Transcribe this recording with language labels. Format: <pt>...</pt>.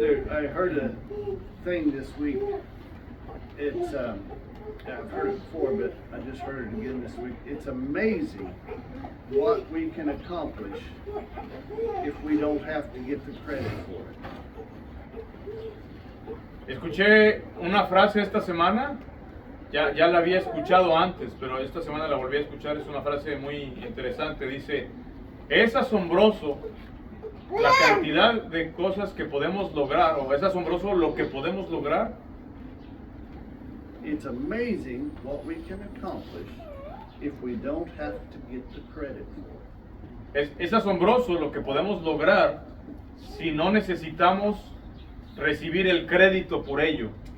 <en>I heard a thing this week It's I've heard it before, but I just heard it again this week. It's amazing what we can accomplish if we don't have to get the credit for it.</en> <es>Escuché una frase esta semana, ya la había escuchado antes, pero esta semana la volví a escuchar, es una frase muy interesante, dice, es asombroso la cantidad de cosas que podemos lograr, o es asombroso lo que podemos lograr.</es> <en>It's amazing what we can accomplish if we don't have to get the credit for it.</en> <es>Es asombroso lo que podemos lograr si no necesitamos recibir el crédito por ello.</es>